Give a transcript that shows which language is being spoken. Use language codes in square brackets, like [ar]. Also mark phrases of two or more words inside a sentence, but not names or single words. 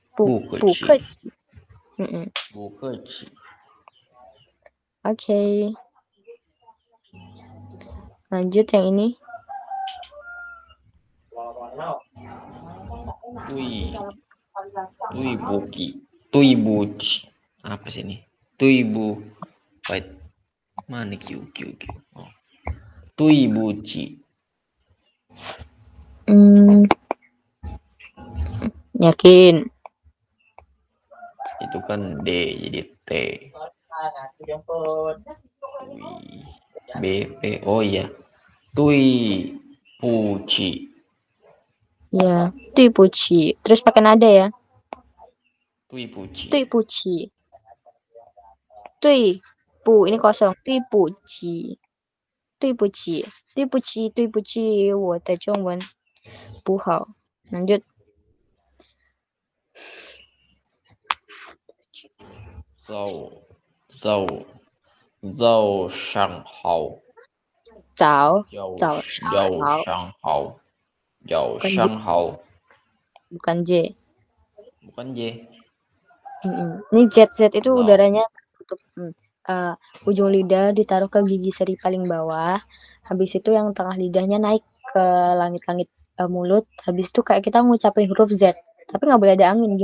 [id] Oke. Lanjut yang ini. [zh] 对不起. [id] Apa sih ini? [zh] 对不. [id] Wait. Mana Q. Oh. [zh] 对不起. [id] Yakin. Itu kan D jadi T. B P. Oh iya. [zh] 对不起. Ya, 对不起. [id] Terus pakai nada ya. [zh] 对不起. 对不起。对不 [id] ini kosong. [zh] 对不起。对不起。对不起。对不起. 我的中文不好. Lanjut. 早上好。早上好。 [id] bukan J. Bukan J. Ini Z itu udaranya tutup. Ujung lidah ditaruh ke gigi seri paling bawah. Habis itu yang tengah lidahnya naik ke langit-langit mulut. Habis itu kayak kita ngucapin huruf Z. Tapi nggak boleh ada angin.